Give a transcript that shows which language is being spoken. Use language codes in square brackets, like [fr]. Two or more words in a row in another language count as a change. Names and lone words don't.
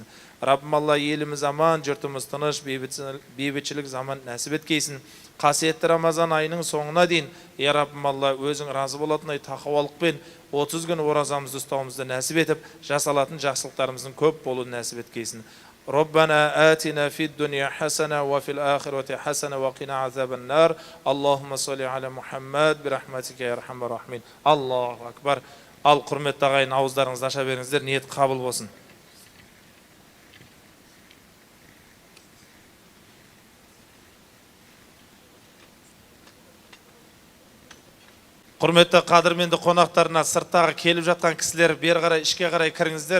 [kk] Раббым Алла, еліміз аман, жұртымыз тыныш, бейбітшілік заман нәсіп еткейсін. Қасиетті Рамазан айының соңына дейін, я Раббым Алла, өзің разы болатындай тақуалықпен 30 күн оразамызды ұстауымызды нәсіп етіп, жасалатын жақсылықтарымыздың көп болуын нәсіп еткейсін. [ar] ربنا آتنا في الدنيا حسنة وفي الآخرة حسنة وقنا عذاب النار اللهم صل على محمد برحمتك يا أرحم الراحمين. الله أكبر. [kk] Ал құрметті ағайын, ауыздарыңызды аша беріңіздер, ниет қабыл болсын. Құрметті қадірменді қонақтарына, сырттағы келіп жатқан кісілер, бер қарай, ішке қарай кіріңіздер.